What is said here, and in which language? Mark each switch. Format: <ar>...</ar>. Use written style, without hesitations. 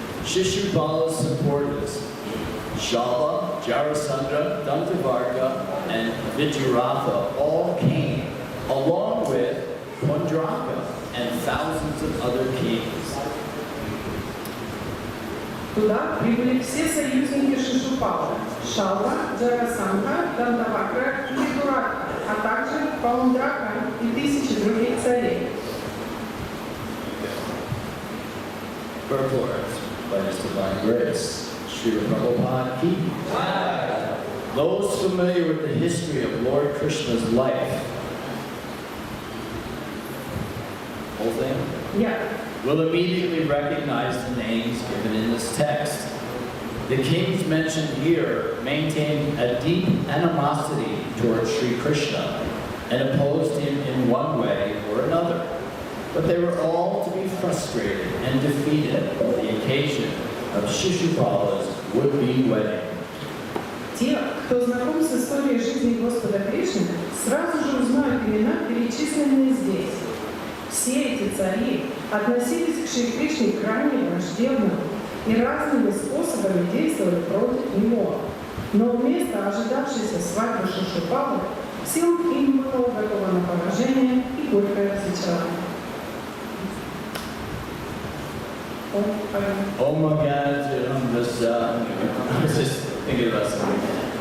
<en>Shishupala's supporters, Shala, Jarasandha, Dantavarka, and Viduratha all came, along with Pundraka and thousands of other kings.</en> <ru>Туда прибыли все союзники Шишупала, Шалва, Джарасандха, Дантавакра и Видуратха, а также Паундрака и тысячи других царей.</ru> <en>Purport by His Divine Grace, Srila Prabhupada Ki. Those familiar with the history of Lord Krishna's life, whole thing, will immediately recognize the names given in this text. The kings mentioned here maintained a deep animosity towards Sri Krishna and opposed him in one way or another. But they were all to be frustrated and defeated on the occasion of Shishupala's would-be wedding.</en> <ru>Те, кто знаком с историей жизни Господа Кришны, сразу же узнают имена, перечисленные здесь. Все эти цари относились к Шри Кришне крайне враждебно и разными способами действовали против него. Но вместо ожидавшейся свадьбы Шишупалы, всем им было уготовано поражение и горькое разочарование.</ru> <en>Oh my God, I was just thinking about something.</en>